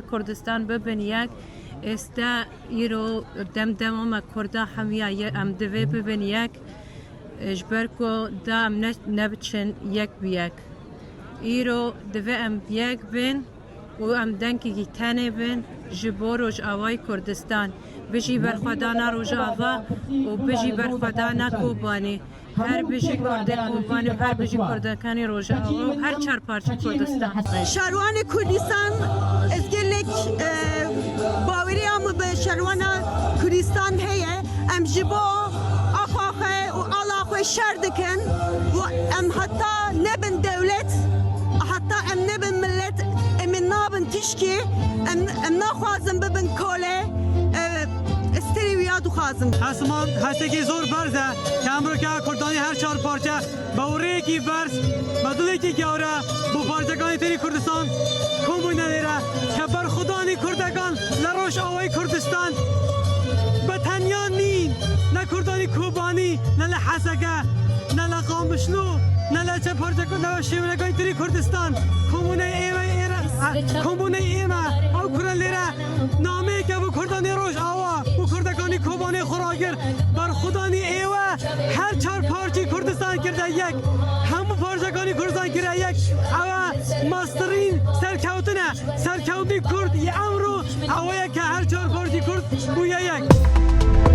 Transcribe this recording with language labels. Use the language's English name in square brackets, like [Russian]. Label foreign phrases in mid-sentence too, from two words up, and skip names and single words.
[Kurdish] کوردستان ببن یەک ئێستا ئیرۆ دەمدەمەمە کووردا هەموویە ئەم دەوێ ببن یەک ژبەرکۆ دام نەبچن یەک بیەک ئیرۆ دەوێ ئەم یەک بن و ئەم دەنگێکی تەنێ بن ji bo Rojavayê Kurdistan bijî berxwedana Rojava û bijî berxwedana Kobanê her bijî Kurdê Kobanê her bijî Kurdekanê Rojava û her çar parçe Kurdistan. Şerwanê Kurdistan ez gelek baweriya me bi şerwana Kurdistan heye em ji bo axwaxe û ala xwe şer dikin û em heta nebin dewlet heta em nebin millet em nabin tişkî em naxwazin bibin kolê استری ویا دخوازم [Central Kurdish] حسمان هستگی زور برزه که امروکه کردانی هر چهار پارچه باوره کی برز بدونه کی گوره بو پارچگانی تری کردستان کم بوی نداره که برخودانی کردگان لروش آوای کردستان به تنیا نین نه کردانی کوبانی نه لحسگه نه لقامشلو نه لچه پارچگان نه شیونگانی تری کردستان کمونه ایمه او کرن لیره نامه که بو کردانی روش آوا بو کردگانی کوبانی خوراگر برخودانی ایوه هر چهار پارچی کردستان کرده یک همو پارچگانی کردستان کرده یک اوه ماسترین سرکوتنه سرکوتی کرد یه امرو اوه که هر چهار پارچی کرد بو یک